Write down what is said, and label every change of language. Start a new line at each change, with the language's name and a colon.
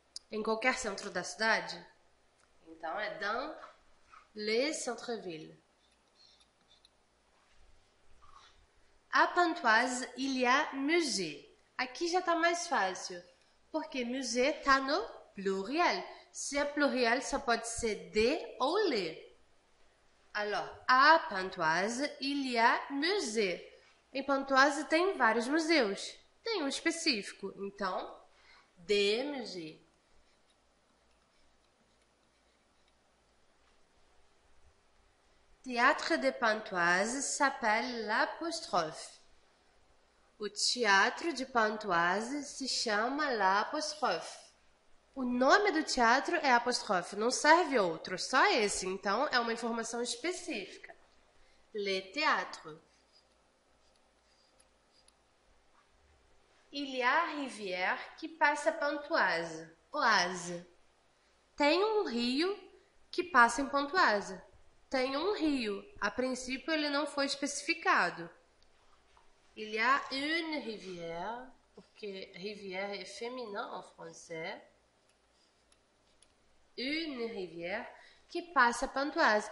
Portuguese: Em qualquer centro da cidade? Então, é
French: dans les centres-villes. À Pontoise, il y a musée.
Portuguese: Aqui já está mais fácil, porque musée está no pluriel. Se é pluriel, só pode ser de ou le.
French: Alors, à Pontoise, il y a musée.
Portuguese: Em Pontoise tem vários museus. Tem um específico, então,
French: des musées. Théâtre de Pontoise s'appelle l'apostrophe.
Portuguese: O teatro de Pontoise se chama l'apostrophe. O nome do teatro é apóstrofe, não serve outro, só esse. Então, é uma informação específica.
French: Le théâtre. Il y a rivière qui passe à Pontoise. Oise.
Portuguese: Tem um rio que passa em Pontoise. Tem um rio. A princípio, ele não foi especificado.
French: Il y a une rivière,
Portuguese: porque rivière é
French: féminin en français.
Portuguese: Une rivière que passa Pontoise.